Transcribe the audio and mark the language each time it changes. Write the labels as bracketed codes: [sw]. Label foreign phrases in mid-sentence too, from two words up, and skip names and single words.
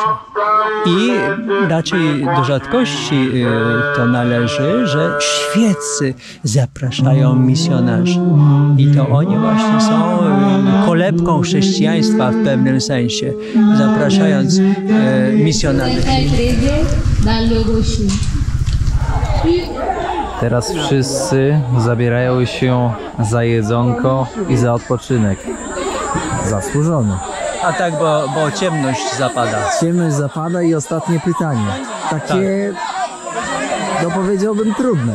[pl] I raczej do rzadkości to należy, że świeccy zapraszają misjonarzy. I to oni właśnie są kolebką chrześcijaństwa w pewnym sensie, zapraszając misjonarzy. [fr] dans le rocher. [pl] Teraz wszyscy zabierają się za jedzonko i za odpoczynek. Zasłużony. A tak, bo ciemność zapada. Ciemność zapada i ostatnie pytanie. Takie, no powiedziałbym, trudne.